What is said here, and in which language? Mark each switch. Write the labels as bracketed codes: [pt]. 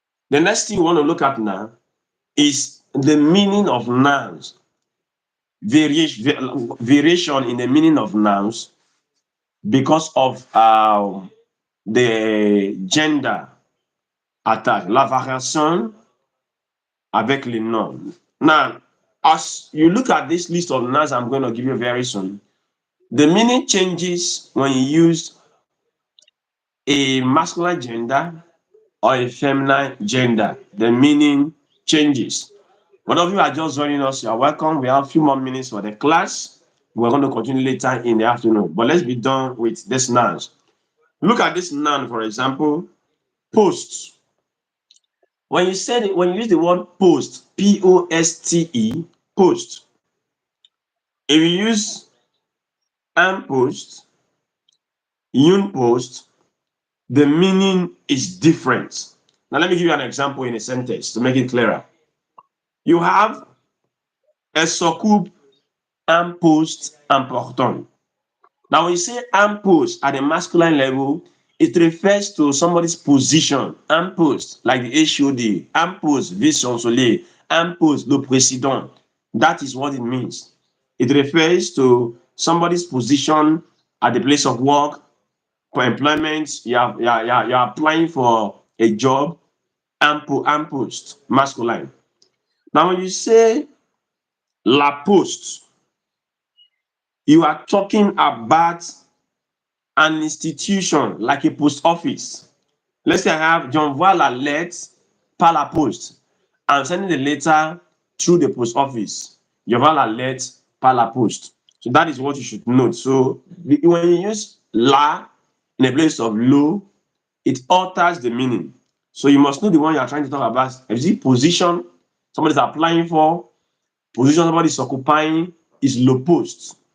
[en] The next thing we want to look at now is the meaning of nouns. Variation in the meaning of nouns because of the gender attack. [fr] La variation avec les noms. [en] Now, as you look at this list of nouns I'm going to give you very soon, the meaning changes when you use a masculine gender or a feminine gender. The meaning changes. One of you are just joining us, you are welcome. We have a few more minutes for the class. We're going to continue later in the afternoon. But let's be done with this nouns. Look at this noun, for example, post. When you use the word post, P-O-S-T-E, post. If you use un post, une post, the meaning is different. Now, let me give you an example in a sentence to make it clearer. You have [fr] elle s'occupe un poste important. [en] Now, when you say un poste at the masculine level, it refers to somebody's position. Un poste, like the HOD, un poste, vice-chancelier, un poste, le président. That is what it means. It refers to somebody's position at the place of work, for employment. You're applying for a job, un poste, masculine. Now, when you say la poste, you are talking about an institution like a post office. Let's say I have [fr] j'envoie la lettre par la poste. [en] I'm sending the letter through the post office. [fr] J'envoie la lettre par la poste. [en] So that is what you should note. So when you use la in a place of lo, it alters the meaning. So you must know the one you are trying to talk about. If it's position somebody is applying for, position somebody is occupying is le poste.